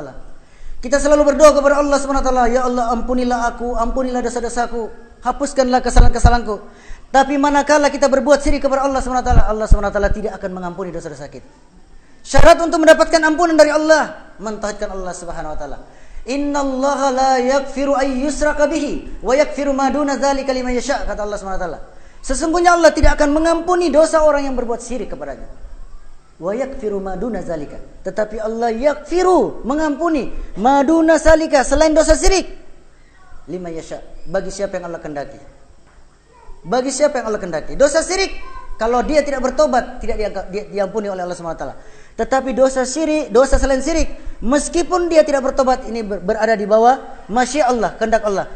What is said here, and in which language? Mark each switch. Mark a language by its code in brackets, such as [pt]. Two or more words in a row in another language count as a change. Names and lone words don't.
[id] Kita selalu berdoa kepada Allah SWT, [ar] يا الله [id] ampunilah aku, ampunilah dosa-dosaku, hapuskanlah kesalahan-kesalahanku. Tapi manakala kita berbuat syirik kepada Allah SWT, Allah SWT tidak akan mengampuni dosa-dosa kita. Syarat untuk mendapatkan ampunan dari Allah, mentauhidkan Allah [ar] سبحانه وتعالى. إن الله لا يغفر أن يشرك به ويغفر ما دون ذلك لمن يشاء, [id] kata Allah [ar] سبحانه وتعالى. [id] Sesungguhnya Allah tidak akan mengampuni dosa orang yang berbuat syirik kepadanya. [ar] ويغفر ما دون ذلك, [id] tetapi Allah yaghfiru, mengampuni, [ar] ما دون ذلك, [id] selain dosa syirik, [ar] لمن يشاء, [id] bagi siapa yang Allah kehendaki. Bagi siapa yang Allah kehendaki. Dosa syirik, kalau dia tidak bertobat, tidak diampuni oleh Allah [ar] سبحانه وتعالى. [id] Tetapi dosa syirik, dosa selain syirik, meskipun dia tidak bertobat, ini berada di bawah [ar] ما شاء الله, [id] kehendak Allah.